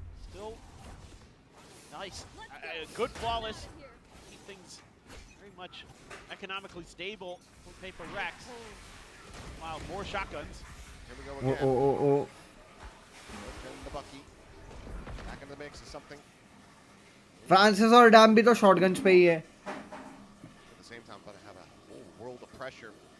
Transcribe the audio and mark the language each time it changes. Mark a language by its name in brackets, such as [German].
[English] Still Nice. Good flawless. Keep things very much economically stable for Paper Rex. Wow, more shotguns. Here we go Oh, again. oh, oh, oh. And the Bucky. Back into the mix is something. [Hindi] Francis और dam भी तो shotguns पे ही है. [English] At the same time, but I have a whole world of pressure.